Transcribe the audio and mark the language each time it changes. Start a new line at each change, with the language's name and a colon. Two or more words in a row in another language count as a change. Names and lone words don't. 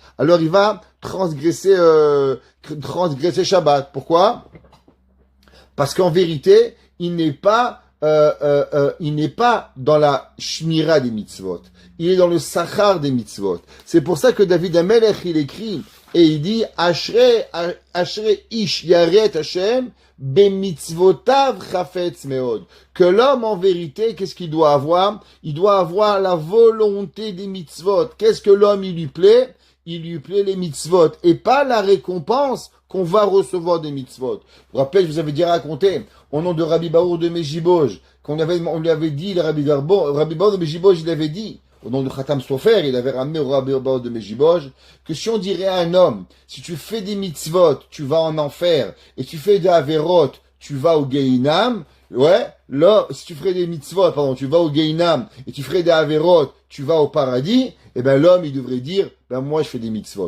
French: Alors il va transgresser Shabbat. Pourquoi? Parce qu'en vérité, il n'est pas dans la shmira des mitzvot. Il est dans le sachar des mitzvot. C'est pour ça que David Amelech, il écrit, et il dit,
Hebrew: אשרי איש ירא ה', במצוותיו חפץ מאד.
French: Que l'homme, en vérité, qu'est-ce qu'il doit avoir? Il doit avoir la volonté des mitzvot. Qu'est-ce que l'homme, il lui plaît? Il lui plaît les mitzvot, et pas la récompense qu'on va recevoir des mitzvot. Je vous rappelle, je vous avais déjà raconté, au nom de Rabbi Baour de Mejiboj, on lui avait dit, le Rabbi Baour de Mejiboj, il avait dit, au nom de Khatam Sofer, il avait ramené au Rabbi Baour de Mejiboj, que si on dirait à un homme, si tu fais des mitzvot, tu vas en enfer, et tu fais des averot, tu vas au Gehinam, ouais, là, si tu ferais des mitzvot, tu vas au Gehinam, et tu ferais des averot, tu vas au paradis, eh ben, l'homme, il devrait dire, ben, moi, je fais des mitzvot.